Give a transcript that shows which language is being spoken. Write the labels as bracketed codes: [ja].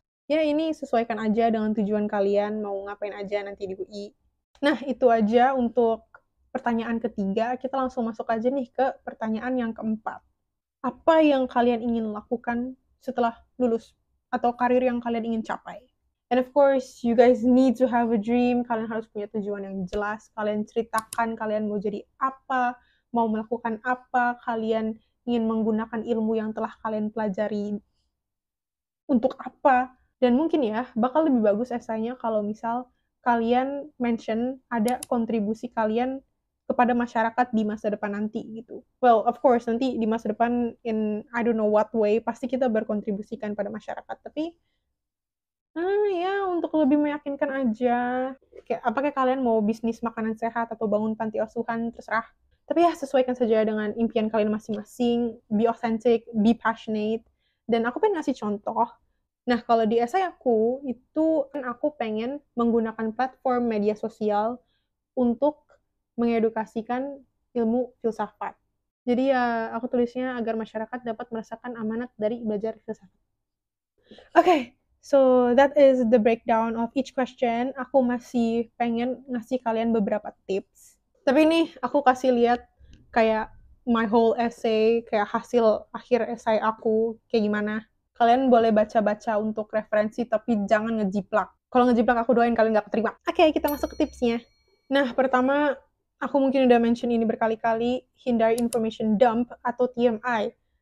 [id] Ya ini sesuaikan aja dengan tujuan kalian, mau ngapain aja nanti di UI. Nah itu aja untuk pertanyaan ketiga, kita langsung masuk aja nih ke pertanyaan yang keempat. Apa yang kalian ingin lakukan setelah lulus? Atau karir yang kalian ingin capai? [en] And of course, you guys need to have a dream. [id] Kalian harus punya tujuan yang jelas. Kalian ceritakan kalian mau jadi apa, mau melakukan apa, kalian ingin menggunakan ilmu yang telah kalian pelajari untuk apa. Dan mungkin ya, bakal lebih bagus esainya kalau misal kalian mention ada kontribusi kalian kepada masyarakat di masa depan nanti gitu. [en] Well, of course, [id] nanti di masa depan [en] in I don't know what way, [id] pasti kita berkontribusikan pada masyarakat. Tapi ya untuk lebih meyakinkan aja. Kayak apakah kalian mau bisnis makanan sehat atau bangun panti asuhan, terserah. Tapi ya sesuaikan saja dengan impian kalian masing-masing. [en] Be authentic, be passionate. [id] Dan aku pengen ngasih contoh. Nah, kalau di esai aku, itu kan aku pengen menggunakan platform media sosial untuk mengedukasikan ilmu filsafat. Jadi ya aku tulisnya agar masyarakat dapat merasakan amanat dari belajar filsafat. [en] Okay, so that is the breakdown of each question. [id] Aku masih pengen ngasih kalian beberapa tips. Tapi nih aku kasih lihat kayak [en] my whole essay, [id] kayak hasil akhir esai aku kayak gimana. Kalian boleh baca-baca untuk referensi, tapi jangan ngejiplak. Kalau ngejiplak aku doain kalian gak keterima. Oke, kita masuk ke tipsnya. Nah, pertama, aku mungkin udah mention ini berkali-kali, hindari information dump atau TMI.